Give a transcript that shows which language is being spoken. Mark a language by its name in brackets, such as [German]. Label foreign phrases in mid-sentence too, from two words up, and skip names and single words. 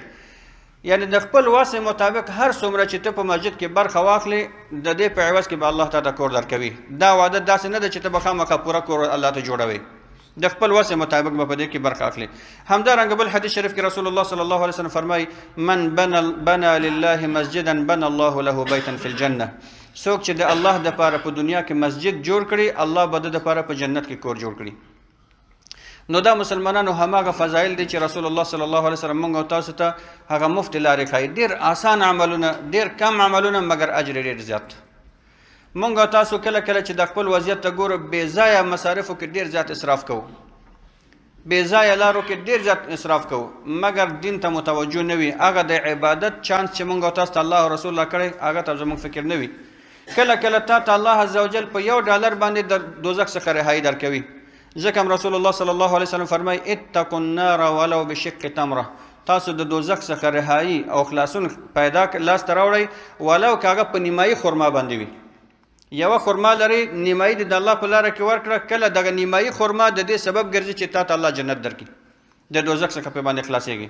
[Pashto] یعنی د خپل وسع مطابق هر څومره چې ته په مسجد کې برخه واخلې، د دې په عوض کې به الله تعالی کور درکوي. دا وعده داسې نه ده چې ته به خامخا پوره کور الله ته جوړوي، د خپل وسع مطابق به په دې کې برخه اخلي. همدارنګه بل حدیث شریف کې [Arabic] رسول الله صلی الله علیه وسلم [Pashto] فرمایي [Arabic] من بنا لله مسجدا بنا الله له بیتا فی الجنه، [Pashto] څوک چې د الله دپاره په دنیا کې مسجد جوړ کړي، الله به د دپاره په جنت کې کور جوړ کړي. نو دا مسلمانانو هماغه فضایل دي چې [Arabic] رسول الله صلی الله علیه وسلم [Pashto] موږ او تاسو ته هغه مفتې لارې ښایي. ډېر آسان عملونه، ډېر کم عملونه، مګر اجر ډېر زیات. موږ او تاسو کله کله چې د خپل وضعیت ته ګورو، بې ځایه مصارفو کې ډېر زیات اسراف کوو، بې ځایه لارو کې ډېر زیات اسراف کوو، مګر دین ته متوجه نه وي. هغه د عبادت چانس چې موږ او تاسو ته الله او رسول الله کړی، هغه ته زموږ فکر نه وي. کله کله تا ته الله [Arabic] عز وجل [Pashto] په $1 باندې د دوزخ څخه رهایي درکوي. ځکه [Arabic] رسول الله صلی الله علیه وسلم [Pashto] فرمایي [Arabic] اتقوا النار ولو بشق تمره، [Pashto] تاسو د دوزخ څخه رهایي او خلاصون پیدا لاسته راوړئ، ولو که هغه په نیمایي خرما باندې وي. یوه خرما لري، نیمایي د الله په لاره کې ورکړه، کله دغه نیمایي خرما د دې سبب ګرځي چې تا ته الله جنت درکړي، د دوزخ څخه په باندې خلاصېږي.